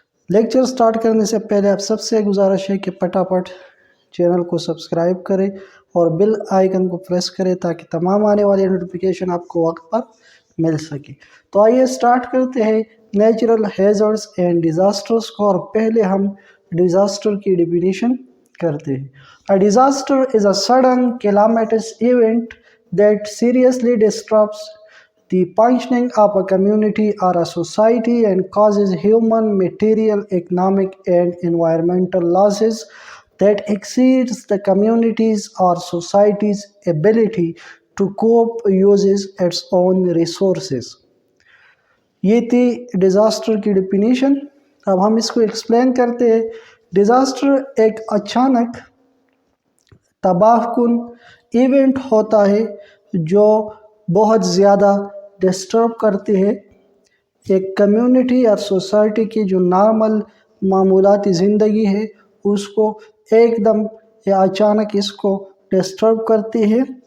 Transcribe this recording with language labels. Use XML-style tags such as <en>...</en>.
<ur>Lecture start کرنے سے پہلے آپ سب سے گزارش ہے کہ پٹافٹ چینل کو سبسکرائب کریں اور بیل آئیکن کو پریس کریں تاکہ تمام آنے والی نوٹیفیکیشن آپ کو وقت پر مل سکے. تو آئیے سٹارٹ کرتے ہیں نیچرل ہیزرڈز اینڈ ڈیزاسٹرز کو، اور پہلے ہم ڈیزاسٹر کی ڈیفینیشن کرتے ہیں.</ur> <en>A disaster is a sudden calamitous event that seriously disrupts the functioning of a community or a society and causes human, material, economic, and environmental losses that exceeds the community's or society's ability to cope uses its own resources.</en> <ur>یہ تھی disaster کی definition. اب ہم اس کو explain کرتے ہیں. Disaster ایک اچانک تباہ کن ایونٹ ہوتا ہے جو بہت زیادہ ڈسٹرب کرتے ہیں ایک کمیونٹی اور سوسائٹی کی جو نارمل معمولاتی زندگی ہے اس کو ایک دم یا اچانک اس کو ڈسٹرب کرتی ہے.</ur>